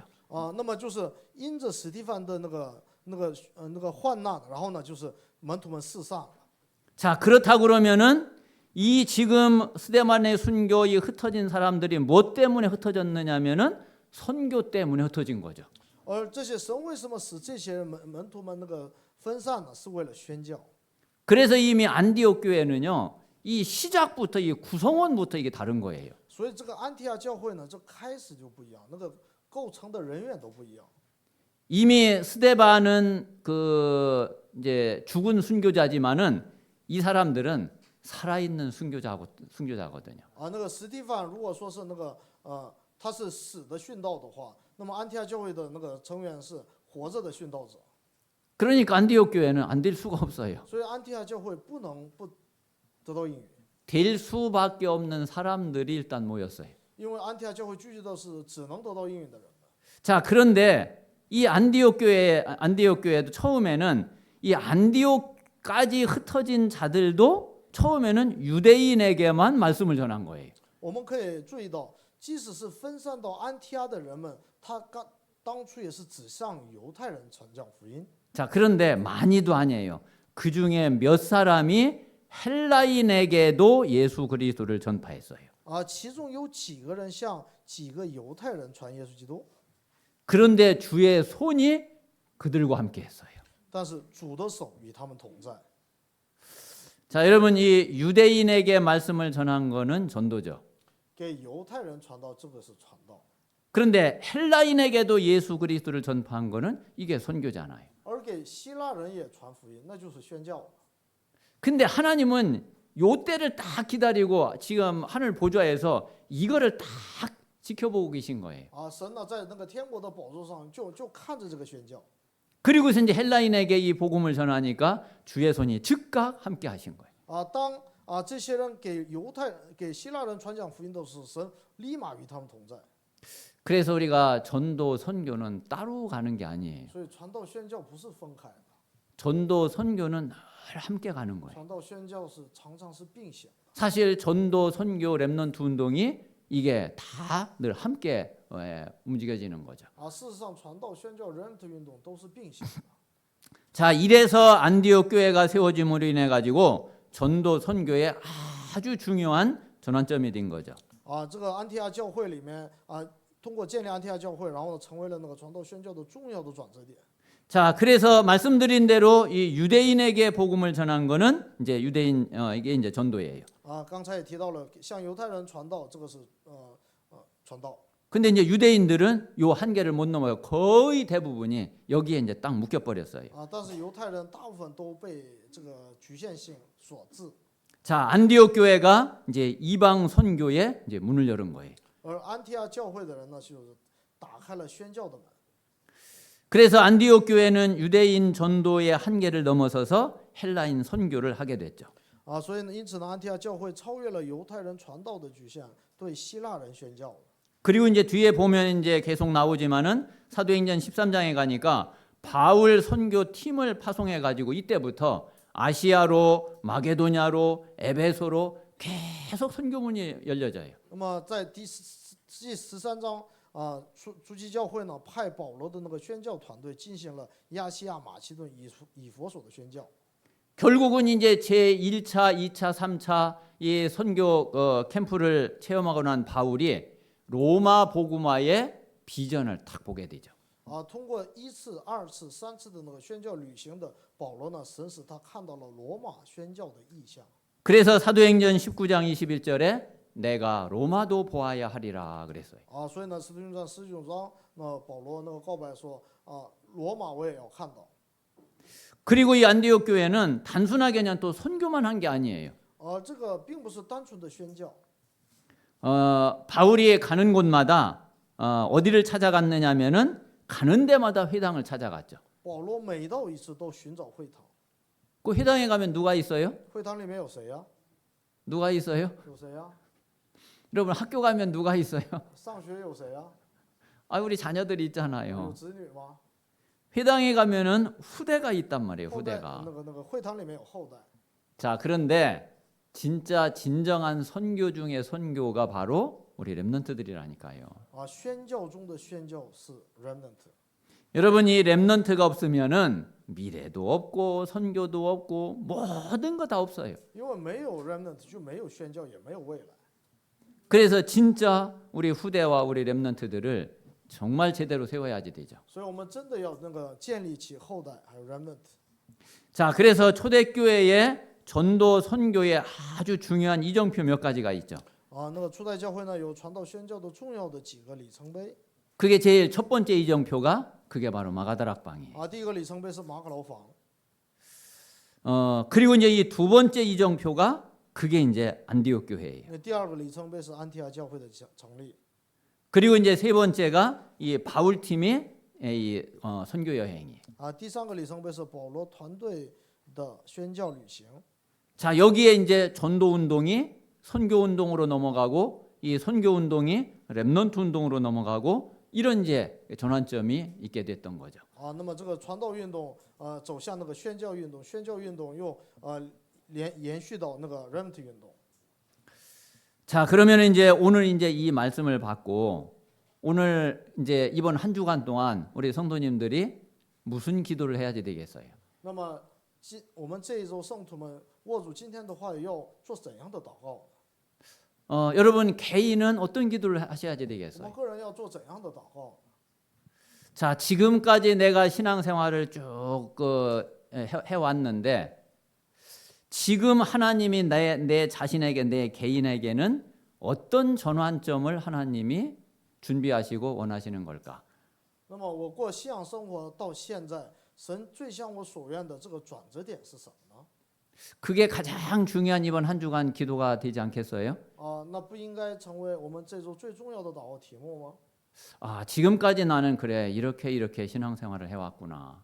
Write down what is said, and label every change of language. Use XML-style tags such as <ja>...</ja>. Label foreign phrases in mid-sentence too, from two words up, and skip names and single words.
<zh>那么就是因着史蒂芬的那个患难，然后呢，就是门徒们四散。</zh> <ko>자, 그렇다고 그러면은 이 지금 스데반의 순교 이 흩어진 사람들이 뭐 때문에 흩어졌느냐면은 선교 때문에 흩어진 거죠.</ko> <zh>而这些神为什么使这些门徒们那个分散呢？是为了宣教。</zh> <ko>그래서 이미 안디옥 교회는요. 이 시작부터 이 구성원부터 이게 다른 거예요.</ko> <zh>所以这个安提阿教会呢，这开始就不一样，那个构成的人员都不一样。</zh> <ko>이미 스데반은 그 이제 죽은 순교자지만은 이 사람들은 살아있는 순교자거든요.</ko> <zh>那个史蒂芬如果说是那个他是死的殉道的话，那么安提阿教会的那个成员是活着的殉道者。</zh> <ko>그러니까 안디옥 교회는 안 될 수가 없어요.</ko> <zh>所以安提阿教会不能不得到应允。</zh> <ko>될 수밖에 없는 사람들이 일단 모였어요.</ko> <zh>因为安提阿教会聚集的是只能得到应允的人。</zh> <ko>자, 그런데 이 안디옥 교회도 처음에는 이 안디옥까지 흩어진 자들도 처음에는 유대인에게만 말씀을 전한 거예요.</ko> <zh>我们可以注意到，即使是分散到安提阿的人们，他当初也是只向犹太人传讲福音。</zh> <ko>자, 그런데 많이도 아니에요. 그 중에 몇 사람이 헬라인에게도 예수 그리스도를 전파했어요.</ko> <zh>其中有几个人向几个犹太人传耶稣基督，</zh> <ko>그런데 주의 손이 그들과 함께 했어요.</ko> <zh>但是主的手与他们同在。</zh> <ko>자, 여러분 이 유대인에게 말씀을 전한 거는 전도죠.</ko> <zh>给犹太人传道，这个是传道；</zh> <ko>그런데 헬라인에게도 예수 그리스도를 전파한 거는 이게 선교잖아요.</ko> <zh>而给希腊人也传福音，那就是宣教。</zh> <ko>근데 하나님은 요 때를 딱 기다리고 지금 하늘 보좌에서 이거를 딱 지켜보고 계신 거예요.</ko> <zh>神呢，在那个天国的宝座上就看着这个宣教。</zh> <ko>그리고서 이제 헬라인에게 이 복음을 전하니까 주의 손이 즉각 함께 하신 거예요.</ko> <zh>当这些人给希腊人传讲福音的时候，神立马与他们同在。</zh> <ko>그래서 우리가 전도 선교는 따로 가는 게 아니에요.</ko> <zh>所以传道宣教不是分开的，</zh> <ko>전도 선교는 늘 함께 가는 거예요.</ko> <zh>传道宣教是常常是并行。</zh> <ko>사실 전도 선교 렘넌트 운동이 이게 다 늘 함께 움직여지는 거죠.</ko> <zh>事实上，传道宣教人的运动都是并行的。</zh> <ko>자, 이래서 안디옥 교회가 세워짐으로 인해 가지고 전도 선교에 아주 중요한 전환점이 된 거죠.</ko> <zh>这个安提阿教会里面通过建立安提阿教会，然后呢，成为了那个传道宣教的重要的转折点。</zh> <ko>자, 그래서 말씀드린 대로 이 유대인에게 복음을 전한 거는 이제 유대인 이게 이제 전도예요.</ko> <zh>刚才也提到了向犹太人传道，这个是传道。</zh> <ko>근데 이제 유대인들은 요 한계를 못 넘어요. 거의 대부분이 여기에 이제 딱 묶여 버렸어요.</ko> <zh>但是犹太人大部分都被这个局限性所致。</zh> <ko>자, 안디옥 교회가 이제 이방 선교에 이제 문을 열은 거예요.</ko> <zh>而安提阿教会的人呢，就是打开了宣教的门。</zh> <ko>그래서 안디옥 교회는 유대인 전도의 한계를 넘어서서 헬라인 선교를 하게 됐죠.</ko> <zh>所以呢，因此呢，安提阿教会超越了犹太人传道的局限，对希腊人宣教。</zh> <ko>그리고 이제 뒤에 보면 이제 계속 나오지만은 사도행전 13장에 가니까 바울 선교 팀을 파송해 가지고 이때부터 아시아로 마게도냐로 에베소로 계속 선교문이 열려져요.</ko> <zh>那么在第13章初期教会呢派保罗的那个宣教团队进行了亚细亚、马其顿、以弗所的宣教。</zh> <ko>결국은 이제 제 1차, 2차, 3차 이 선교 캠프를 체험하고 난 바울이 로마 복음화의 비전을 딱 보게 되죠.</ko> <zh>通过1次、2次、3次的那个宣教旅行的保罗呢，神使他看到了罗马宣教的意象。</zh> <ko>그래서 사도행전 19장 21절에 내가 로마도 보아야 하리라 그랬어요.</ko> <zh>所以呢，使徒行传19章，那保罗那个告白说，罗马我也要看到。</zh> <ko>그리고 이 안디옥 교회는 단순하게 그냥 또 선교만 한 게 아니에요.</ko> <zh>这个并不是单纯的宣教。</zh> <ko>바울이 가는 곳마다 어디를 찾아갔느냐면은 가는 데마다 회당을 찾아갔죠.</ko> <zh>保罗每到一次都寻找会堂。</zh> <ko>그 회당에 가면 누가 있어요?</ko> <zh>会堂里面有谁呀？</zh> <ko>누가 있어요?</ko> <zh>有谁呀？</zh> <ko>여러분 학교 가면 누가 있어요?</ko> <zh>上学有谁呀？</zh> <ko>우리 자녀들이</ko> <zh>有</zh> <ko>있잖아요.</ko> <zh>子女吗？</zh> <ko>회당에 가면은 후대가 있단 말이에요.</ko> <zh>后代</zh> <ko>후대가.</ko> <zh>那个会堂里面有后代。</zh> <ko>자, 그런데 진짜 진정한 선교 중에 선교가 바로 우리 렘넌트들이라니까요.</ko> <zh>宣教中的宣教是 remnant。</zh> <ko>여러분 이 렘넌트가 없으면은 미래도 없고 선교도 없고 모든 거 다 없어요.</ko> <zh>因为没有 remnant 就没有宣教，也没有未来。</zh> <ko>그래서 진짜 우리 후대와 우리 렘넌트들을 정말 제대로 세워야지 되죠.</ko> <zh>所以我们真的要那个建立起后代，还有 remnant。</zh> <ko>자, 그래서 초대교회의 전도 선교에 아주 중요한 이정표 몇 가지가 있죠.</ko> <zh>那个初代教会呢有传道宣教的重要的几个里程碑。</zh> <ko>그게 제일 첫 번째 이정표가 그게 바로 마가다락방이에요.</ko> <zh>第一个里程碑是马可楼房。</zh> <ko>그리고 이제 이 두 번째 이정표가 그게 이제 안디옥 교회예요.</ko> <zh>第二个里程碑是安提阿教会的成立。</zh> <ko>그리고 이제 세 번째가 이 바울 팀의 이 선교 여행이에요.</ko> <zh>第三个里程碑是保罗团队的宣教旅行。</zh> <ko>자, 여기에 이제 전도 운동이 선교 운동으로 넘어가고 이 선교 운동이 렘넌트 운동으로 넘어가고 이런 이제 전환점이 있게 됐던 거죠.</ko> <zh>那么这个传道运动走向那个宣教运动，宣教运动又延续到那个 remnant 运动。</zh> <ko>자, 그러면 이제 오늘 이제 이 말씀을 받고 오늘 이제 이번 한 주간 동안 우리 성도님들이 무슨 기도를 해야 되겠어요?</ko> <zh>那么我们这一周圣徒们握住今天的话语，要做怎样的祷告？</zh> <ko>여러분 개인은 어떤 기도를 하셔야</ko> <zh>我</zh> <ko>되겠어요?</ko> <zh>们个人要做怎样的祷告？</zh> <ko>자, 지금까지 내가 신앙생활을 쭉 해왔는데 지금 하나님이 내 자신에게 내 개인에게는 어떤 전환점을 하나님이 준비하시고 원하시는 걸까?</ko> <zh>那么我过信仰生活到现在，神最向我所愿的这个转折点是什么呢？</zh> <ko>그게 가장 중요한 이번 한 주간 기도가 되지 않겠어요?</ko> <zh>那不应该成为我们这周最重要的祷告题目吗？</zh> <ko>지금까지 나는 그래 이렇게 신앙생활을 해왔구나.</ko>